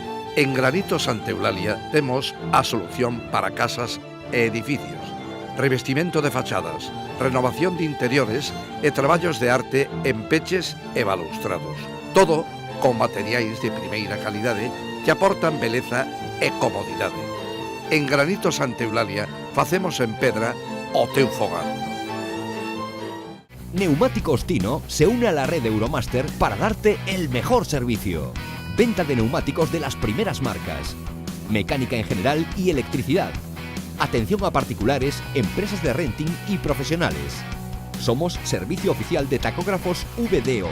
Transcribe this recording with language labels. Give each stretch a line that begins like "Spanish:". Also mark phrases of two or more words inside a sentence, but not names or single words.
Galician: En Granito Santa Eulalia temos a solución para casas e edificios, revestimento de fachadas, renovación de interiores e traballos de arte en peches e balustrados. Todo con materiais de primeira calidade que aportan beleza e comodidade. En Granito Santa Eulalia facemos en pedra o teu fogar.
Spanish: Neumáticos Tino se une a la red Euromaster para darte el mejor servicio. Venta de neumáticos de las primeras marcas. Mecánica en general y electricidad. Atención a particulares, empresas de renting y profesionales. Somos servicio oficial de tacógrafos VDO.